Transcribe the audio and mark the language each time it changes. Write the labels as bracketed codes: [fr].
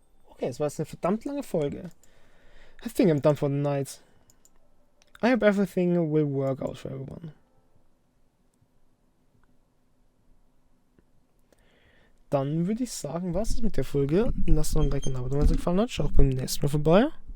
[de] Okay, es war jetzt eine verdammt lange Folge. [en] I think I'm done for the night. I hope everything will work out for everyone. [de] Dann würde ich sagen, was ist mit der Folge? Lasst noch ein Like und ein Abo, wenn es euch gefallen hat. Schaut beim nächsten Mal vorbei.